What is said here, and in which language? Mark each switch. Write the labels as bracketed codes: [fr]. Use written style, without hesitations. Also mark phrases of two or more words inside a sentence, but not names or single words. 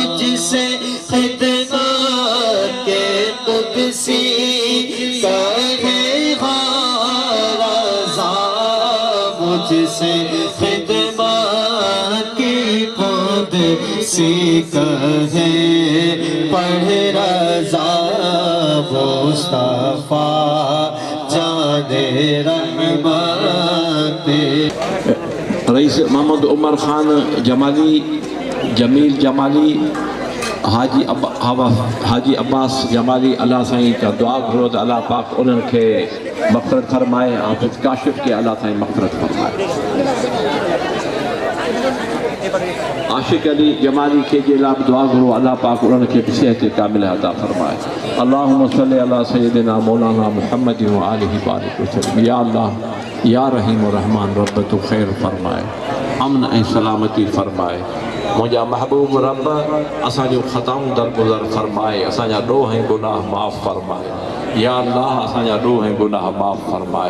[ur] جسے خدمت کے قدسی کہے رضا، مجھ سے خدمت کی قدسی کہے پڑھ رضا. مصطفیٰ جانِ رحمت. [sd] रईस मोहम्मद उमर खान जमाली, जमील जमाली, हाजी अब्बास जमाली, अल्लाह साईं का दुआ घुरो त अल्लाह पाक उन्हनि खे मग़फ़िरत फरमाए। हाफ़िज़ काशिफ़ के अल्लाह साईं मग़फ़िरत फरमाए। आशिक अली जमाली के जे लाइ दुआ घुरो, अल्लाह पाक उन्हनि खे बि सिहत कामिल अता फरमाए। [ar] اللهم صل على سيدنا مولانا محمد وآله بارك وسلم. [sd] या अल्लाह या रहीम रहमान रब तू ख़ैर फरमाए, अमन ऐं सलामती फरमाए। मुंहिंजा महबूब रब असांजो ख़ताऊं दरगुज़र फरमाए, असांजा ॾोह ऐं गुनाह माफ़ फरमाए। या अल्लाह असांजा ॾोह ऐं गुनाह माफ़ फरमाए।